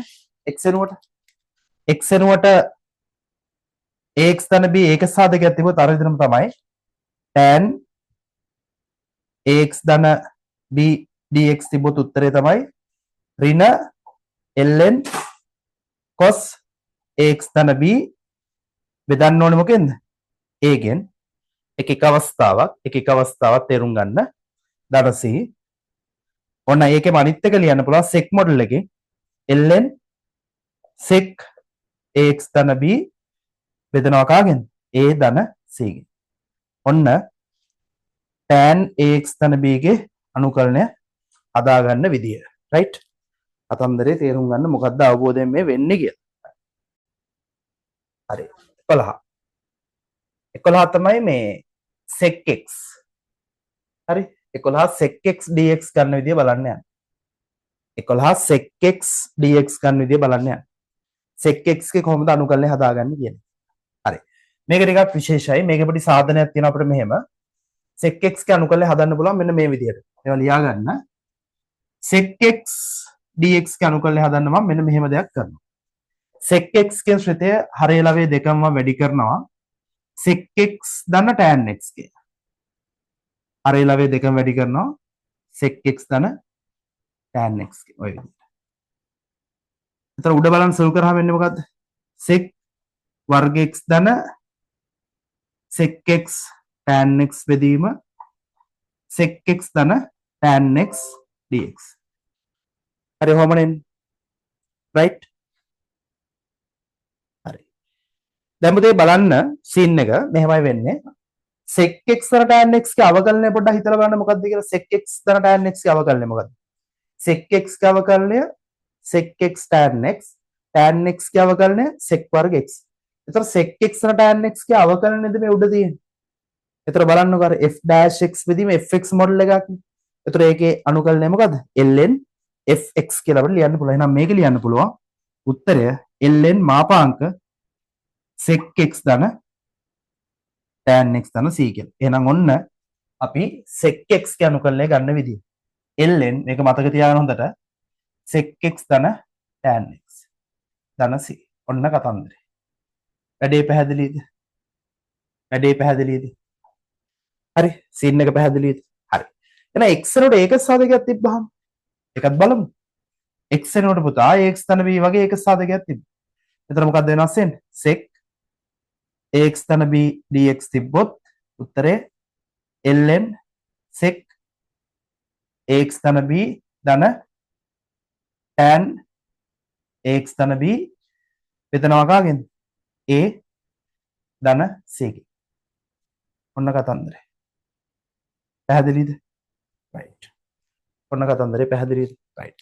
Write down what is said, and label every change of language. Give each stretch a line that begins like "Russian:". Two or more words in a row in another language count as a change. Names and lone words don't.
Sinhala: x වෙනුවට ax ධන b ඒක සාධකයක් තිබුණොත් අර විදිහම තමයි tan ax ධන b dx තිබුණොත් උත්තරේ තමයි ඍණ ln cos ax ධන b බෙදන්න ඕනේ මොකෙන්ද? a ගෙන්. එක අවස්ථාවක් තේරුම් ගන්න. ධන c. ඔන්න ඒකේ අනිත් එක ලියන්න පුළුවන් sec මොඩල් එකේ ln sec ax ධන b බෙදනවා කාගෙන්? a ධන c ගෙන්. ඔන්න tan ax ධන b ගේ අනුකලනය හදාගන්න විදිය. රයිට්? කතන්දරේ තේරුම් ගන්න මොකද්ද අවබෝධයෙන් මේ වෙන්නේ කියලා. හරි. 11. 11 තමයි මේ sec x. හරි? 11 sec x dx ගන්න විදිය බලන්න යන්න. 11 sec x dx ගන්න විදිය බලන්න යන්න. sec x ගේ කොහොමද අනුකලනය හදාගන්නේ කියන්නේ. හරි. මේක ටිකක් විශේෂයි. මේකේ පොඩි සාධනයක් තියෙනවා අපිට මෙහෙම. sec x ගේ අනුකලනය හදන්න පුළුවන් මෙන්න මේ විදියට. ඒවා ලියා ගන්න. sec x dx ගේ අනුකලනය හදන්න මම මෙන්න මෙහෙම දෙයක් කරනවා. sec x කියන ශ්‍රිතය හරය ලවයේ දෙකම වැඩි කරනවා. sec x ධන tan x ගේ. හරය ලවයේ දෙකම වැඩි කරනවා. sec x ධන tan x ගේ. ඔය විදිහට. එතන උඩ බලන්න සල් කරාම වෙන්නේ මොකද්ද? sec වර්ග x ධන sec x tan x බෙදීම sec x ධන tan x dx. හරි කොහොමද? right? හරි. දැන් මුදේ බලන්න සීන් එක මෙහෙමයි වෙන්නේ. sec x ධන tan x ගේ අවකලනය පොඩ්ඩක් හිතලා බලන්න මොකද්ද කියලා. sec x ධන tan x ගේ අවකලනය මොකද්ද? sec x ගේ අවකලනය sec x tan x ගේ අවකලනය sec වර්ග x. එතකොට sec x ධන tan x ගේ අවකලනයද මේ උඩ තියෙන්නේ. එතකොට බලන්නකෝ අර f dash x බෙදීම fx මොඩල් එකක්. එතකොට ඒකේ අනුකලනය මොකද්ද? ln fx කියලා අපිට ලියන්න පුළුවන්. එහෙනම් මේක ලියන්න පුළුවන්. උත්තරය ln මාපාංක sec x ධන tan x ධන c කියලා. එහෙනම් ඔන්න අපි sec x ගේ අනුකලනය ගන්න විදිය. ln මේක මතක තියාගන්න හොඳට. sec x ධන tan x ධන c. ඔන්න කතන්දරේ. වැඩේ පැහැදිලිද? හරි. සීන් එක පැහැදිලිද? හරි. එහෙනම් x එනකොට ඒක සාධකයක් තිබ්බහම ඒකත් බලමු. x එනකොට පුතා ax ධන b වගේ ඒක සාධකයක් තිබ්බ. එතන මොකක්ද වෙනස් වෙන්නේ? sec ax ධන b dx තිබ්බොත් උත්තරේ ln sec ax ධන b ධන tan ax ධන b බෙදනවා කාගෙන්ද? a ධන c ගෙන්. ඔන්න කතන්දරේ. පැහැදිලිද? right. ඔන්න කතන්දරේ පැහැදිලිද? right.